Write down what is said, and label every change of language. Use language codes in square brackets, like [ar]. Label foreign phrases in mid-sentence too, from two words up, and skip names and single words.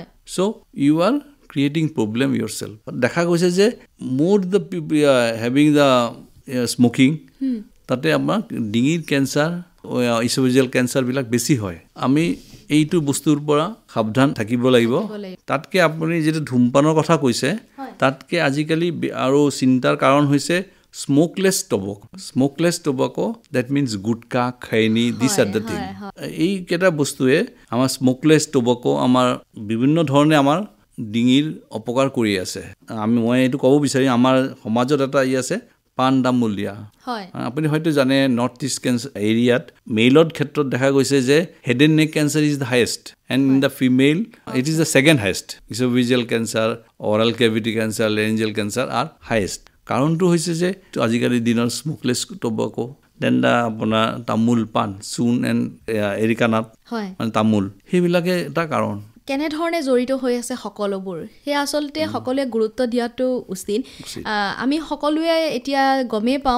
[en] so you are creating problem yourself [as] দেখা গৈছে যে মোৰ [en] the having the smoking [as] তাতে আমাৰ ডিঙিৰ কেঞ্চাৰ ইছ'ফেজিয়েল কেঞ্চাৰবিলাক বেছি হয় আমি এইটো বস্তুৰ পৰা সাৱধান থাকিব লাগিব তাতকে আপুনি যেটা ধূমপানৰ কথা কৈছে তাতকে আজিকালি আৰু চিন্তাৰ কাৰণ হৈছে [en] smokeless tobacco that means gutka khaini these are the thing [as] এই কেটা বস্তুৱে আমাৰ [en] smokeless tobacco [as] আমাৰ বিভিন্ন ধৰণে আমাৰ ডিঙিৰ অপকাৰ কৰি আছে মই এইটো ক'ব বিচাৰি আমাৰ সমাজত এটা আছে পান তামোল দিয়া হয় আপুনি হয়তো জানে নৰ্থ ইষ্ট এৰিয়াত মেইলত ক্ষেত্ৰত দেখা গৈছে যে [en] head and neck cancer is the highest and in the female it is the second highest esophageal cancer oral cavity cancer laryngeal cancer are highest [as] কাৰণটো হৈছে যে আজিকালি দিনৰ [en] smokeless tobacco then [as] আপোনাৰ তামোল পান চুন [en] and areca nut [as] মানে তামোল সেইবিলাকে এটা কাৰণ কেনেধৰণে জড়িত হৈ আছে সকলোবোৰ সেই আচলতে সকলোৱে গুৰুত্ব দিয়াটো উচিত আমি সকলোৱে এতিয়া গমেই পাওঁ